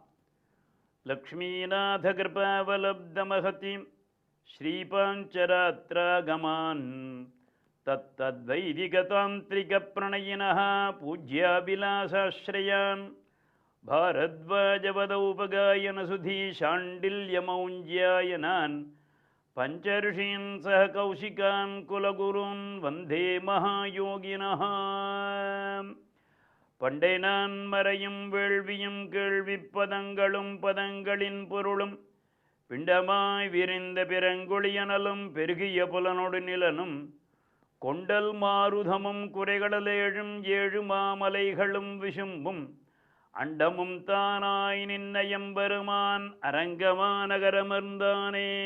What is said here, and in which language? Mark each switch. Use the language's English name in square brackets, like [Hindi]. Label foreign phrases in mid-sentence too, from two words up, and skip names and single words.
[Sanskrit] लक्ष्मीनाथकृपावलब्धमहतीं श्रीपाञ्चरात्रागमान् तत्तद्वैदिकतान्त्रिकप्रणयिनः पूज्याभिलाषाश्रयान् भारद्वाजपदौपगायनसुधी शाण्डिल्यमौञ्ज्यायनान् पंचऋषीन् सह कौशिकान् कुलगुरून् वन्दे महायोगिनः। [Tamil] பண்டை நான் மறையும் வேள்வியும் கேள்விப்பதங்களும் பதங்களின் பொருளும் பிண்டமாய் விரிந்த பிறங்கொழியனலும் பெருகிய புலனொடு நிலனும் கொண்டல் மாருதமும் குறைகடலேழும் ஏழு மாமலைகளும் விசும்பும் அண்டமும் தானாய் நின்ன எம்பெருமான் அரங்கமாநகரமர்ந்தானே.